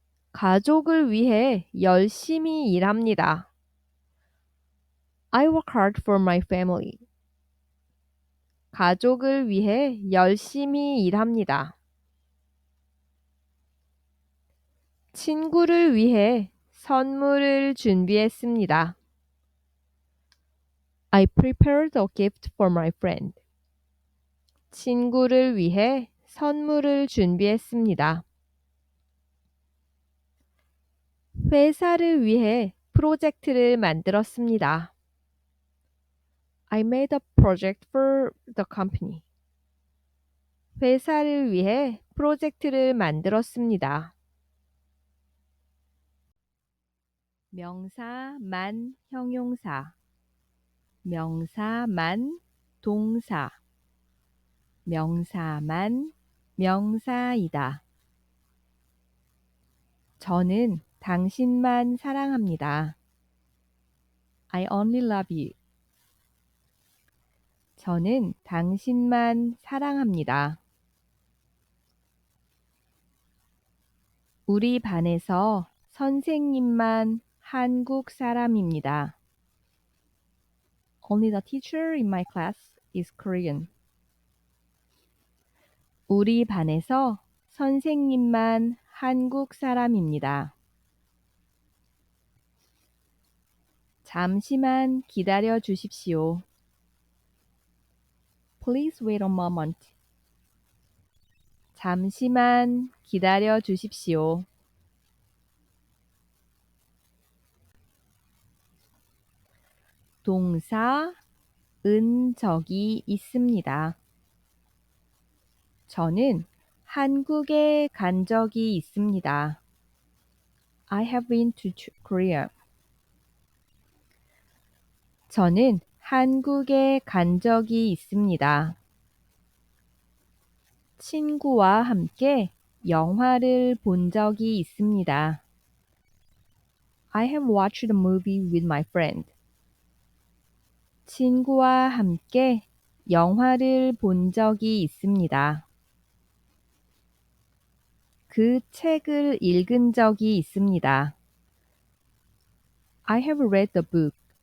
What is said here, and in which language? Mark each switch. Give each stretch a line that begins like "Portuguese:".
Korean: 가족을 위해 열심히 일합니다.
English: I work hard for my family.
Korean: 가족을 위해 열심히 일합니다. 친구를 위해 선물을 준비했습니다.
English: I prepared a gift for my friend.
Korean: 친구를 위해 선물을 준비했습니다. 회사를 위해 프로젝트를 만들었습니다.
English: I made a project for the company.
Korean: 회사를 위해 프로젝트를 만들었습니다. 명사만 형용사. 명사만 동사. 명사만 명사이다. 저는 당신만 사랑합니다.
English: I only love you.
Korean: 저는 당신만 사랑합니다. 우리 반에서 선생님만 한국 사람입니다.
English: Only the teacher in my class is Korean.
Korean: 우리 반에서 선생님만 한국 사람입니다. 잠시만 기다려 주십시오.
English: Please wait a moment.
Korean: 잠시만 기다려 주십시오. 동사 은 적이 있습니다. 저는 한국에 간 적이 있습니다.
English: I have been to Korea.
Korean: 저는 한국에 간 적이 있습니다. 친구와 함께 영화를 본 적이 있습니다.
English: I have watched a movie with my friend.
Korean: 친구와 함께 영화를 본 적이 있습니다. 그 책을 읽은 적이 있습니다.
English: I have read the book.